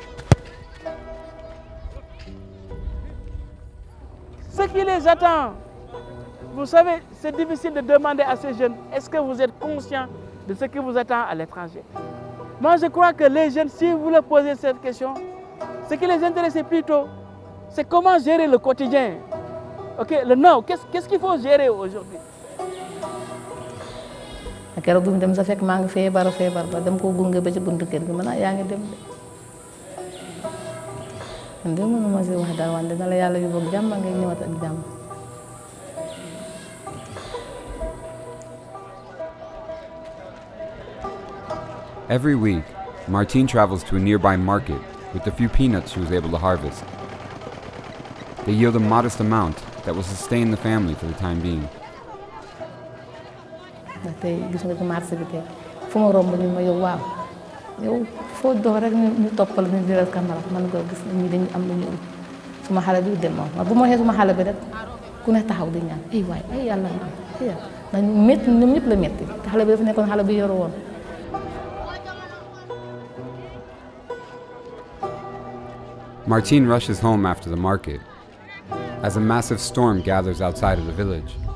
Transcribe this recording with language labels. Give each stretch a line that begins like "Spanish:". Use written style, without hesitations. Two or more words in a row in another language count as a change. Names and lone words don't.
French: Ce qui les attend, vous savez, c'est difficile de demander à ces jeunes, est-ce que vous êtes conscients de ce qui vous attend à l'étranger? Moi, je crois que les jeunes, si vous leur posez cette question, ce qui les intéresse plutôt, c'est comment gérer le quotidien. Ok, le now, qu'est-ce qu'il faut gérer aujourd'hui?
Wolof: keroog bi mu dem sa fekk maa ngi feebar ba dem ko gunge ba ci buntu kër gi yaa ngi dem de man de mënuma si wax dara wante na la yàlla yóbbu ak jàmm ngay ñëwaat ak jàmm.
English: Every week, Martine travels to a nearby market with the few peanuts she was able to harvest. They yield a modest amount that will sustain the family for the time being.
Wolof: ndax tey gis nga ci marché bi tey fu ma romb ñu ma yow waaw yow foo dox rek ñu toppal ñu di la caméra man ko gis ñi dañu am lu ñu suma xale bi dem moom bu ma waxee suma xale bi rek ku ne taxaw di ñaan ay waay ay yàlla ndax métti ñoom ñëpp la métti te xale bi dafa nekkoon xale bi yoru woon.
English: Martine rushes home after the market as a massive storm gathers outside of the village.